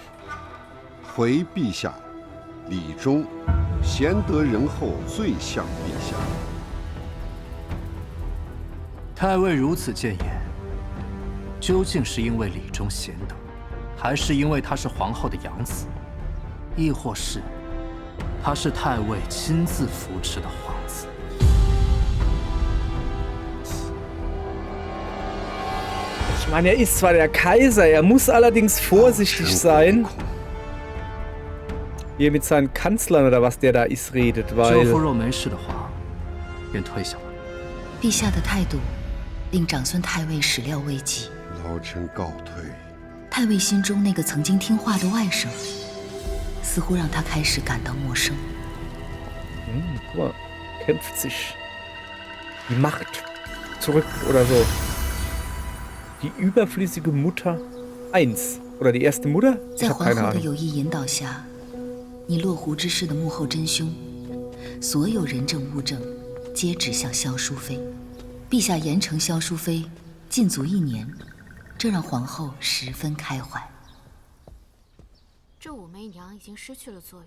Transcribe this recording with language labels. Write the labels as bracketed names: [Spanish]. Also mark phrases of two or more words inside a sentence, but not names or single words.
[Chinese] 回陛下，李忠贤德仁厚，最像陛下。太尉如此谏言，究竟是因为李忠贤德，还是因为他是皇后的养子，亦或是他是太尉亲自扶持的皇子？ [German] Ich meine, er ist zwar der Kaiser, er muss allerdings vorsichtig sein, wie er mit seinen Kanzlern oder was der da ist redet, [Chinese] 舅 [German] weil... [Chinese] 父若没事的话，便退下吧。陛下的态度，令长孙太尉始料未及。老臣告退。太尉心中那个曾经听话的外甥，似乎让他开始感到陌生。 [German] Guck mal, kämpft sich die Macht zurück oder so. Die überflüssige Mutter 1 oder die erste Mutter? [Chinese] 在 [German] Ich habe [Chinese] 皇 [German] keine [Chinese] 后的 [German] Ahnung. [Chinese] 有意引导下，你落湖之事的幕后真凶，所有人证物证，皆指向萧淑妃。陛下严惩萧淑妃，禁足1年，这让皇后十分开怀。这武媚娘已经失去了作用。